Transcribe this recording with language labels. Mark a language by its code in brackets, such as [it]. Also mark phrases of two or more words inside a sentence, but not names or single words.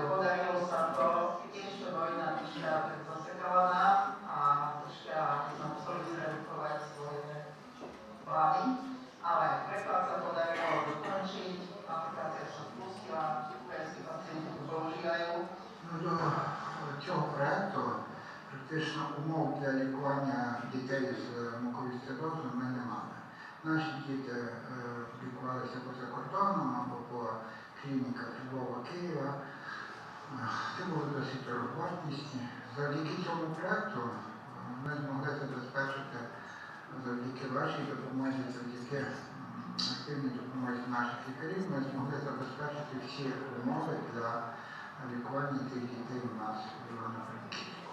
[sk] Podarilo sa to, tiež to vojna troška zasekala nám a troška sme museli zredukovať svoje plány, ale preklad sa podarilo dokončiť, aplikácia sa spustila, ukrajinskí pacienti to používajú. [uk] До цього проєкту практично умов для лікування дітей з муковісцидозом ми не мали. Наші діти лікувалися поза кордоном або по клініках Львова, Києва. Це були досить дороговартісні. Завдяки цьому проєкту ми змогли забезпечити завдяки вашій допомозі, завдяки активній допомозі наших лікарів, ми змогли забезпечити всі умови для лікування тих дітей у нас в Івано-Франківську.